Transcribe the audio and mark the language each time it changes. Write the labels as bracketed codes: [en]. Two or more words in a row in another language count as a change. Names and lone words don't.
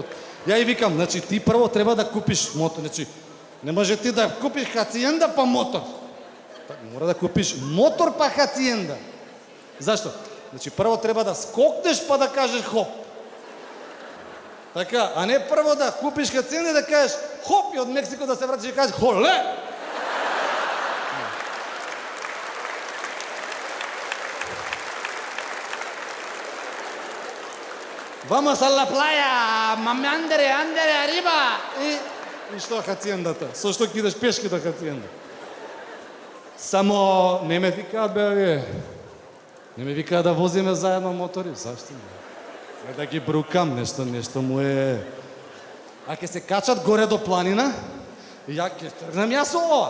[mk] Ја и викам, значи ти прво треба да купиш мотор, значи не може ти да купиш хациенда па мотор. Мора да купиш мотор па хациенда. Зашто? Значи прво треба да скокнеш па да кажеш хоп. Така, а не прво да купиш хациенда и да кажеш хоп и од Мексико да се вратиш и кажеш холе. [es] Vamos a la playa, mami, andere, arriba. [mk] И што хациендата? Со што ќе идеш пешки до хациенда? Само не ме викаат, бе, не ме викаат да возиме заедно мотори. Зашто не? Да ги брукам, нешто му е... А ќе се качат горе до планина, и ја ќе тргнем јас ова.